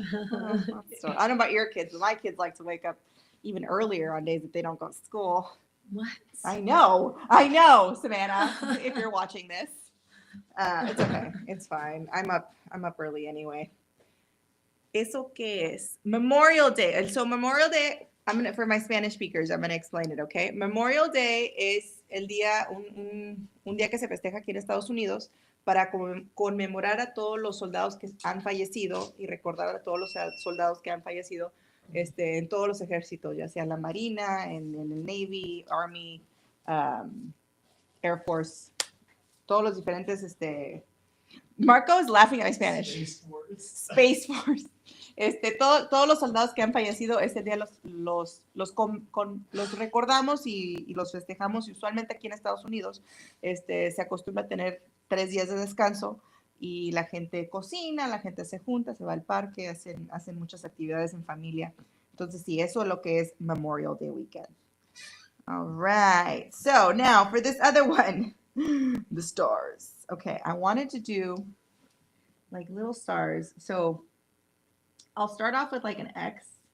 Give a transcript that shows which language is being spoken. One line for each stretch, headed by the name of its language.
English: I don't know about your kids, but my kids like to wake up even earlier on days that they don't go to school. What? I know, Savannah, if you're watching this. It's okay. It's fine. I'm up early anyway.
Spanish: ¿Eso qué es? Memorial Day.
English: And so Memorial Day, for my Spanish speakers, I'm going to explain it, okay?
Spanish: Memorial Day es el día, un día que se festeja aquí en Estados Unidos para conmemorar a todos los soldados que han fallecido y recordar a todos los soldados que han fallecido en todos los ejércitos, ya sea en la Marina, en el Navy, Army, Air Force, todos los diferentes,
English: Marco is laughing at my Spanish.
Spanish: Space Force. Todos los soldados que han fallecido, este día los recordamos y los festejamos. Y usualmente aquí en Estados Unidos se acostumbra a tener 3 días de descanso y la gente cocina, la gente se junta, se va al parque, hacen muchas actividades en familia. Entonces, sí, eso es lo que es Memorial Day weekend.
English: All right. So now for this other one, the stars. Okay, I wanted to do like little stars. So I'll start off with like an X.